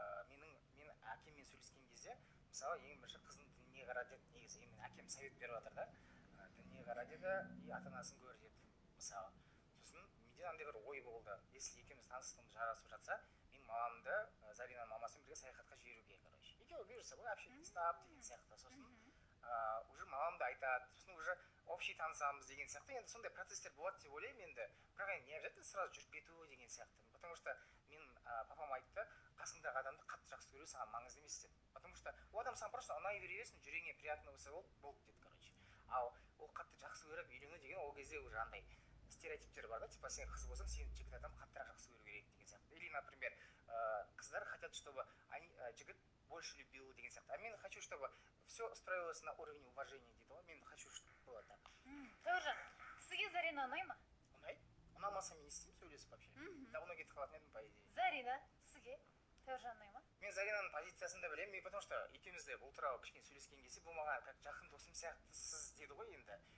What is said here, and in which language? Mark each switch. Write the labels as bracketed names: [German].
[Kazakh] Мен әкеммен сөйлескен кезде, мысалы, ең бірінші қыздың дініне қара деді, негізі мен әкем совет беріп жатыр да. Дініне қара деді, и ата-анасын көр деді, мысалы. Сосын менде андай бір ой болды. Если екеуміз таныстығымыз жарасып жатса, мен мамамды Заринаның мамасымен бірге саяхатқа жіберуге, короче. Екеуі бұйырса ғой, общение ұстап деген сияқты. Сосын уже мамамды айтады, сосын уже общий танысамыз деген сияқты. Енді сондай процесстер болады деп ойлаймын енді. Бірақ енді [Russian] не обязательно сразу [Kazakh] жүріп кету деген сияқты. [Russian] Потому что [Kazakh] мен папам айтты, қасыңдағы адамды қатты жақсы көру саған маңызды емес деп. [Russian] Потому что [Kazakh] ол адам саған просто ұнай бере берсін, жүрегіңе приятно болса болды деді, короче. Ал ол қатты жақсы көріп үйлену деген ол кезде уже андай стереотиптер бар да, типа сен қыз болсаң, сені жігіт адам қаттырақ жақсы көру керек деген сияқты. [Russian] Или, например, [Kazakh] қыздар [Russian] хотят, чтобы [Kazakh] жігіт [Russian] больше любил [Kazakh] деген сияқты. [Russian] А мен хочу, чтобы все строилось на уровне уважения [Kazakh] дейді ғой. [Russian] Мен хочу, чтобы было так. [Kazakh] Тәуіржан, сізге Зарина ұнай ма? Ұнайды. Ұнамаса мен істеймін, сөйлесіп вообще. Давно кетіп қалатын едім, [Russian] по идее. [Kazakh] Зарина, сізге Тәуіржан ұнай ма? Мен Заринаның позициясын да білемін, [Russian] потому что [Kazakh] екеуміз де бұл туралы кішкене сөйлескен кезде бұл маған как жақын досым сияқтысыз деді ғой енді.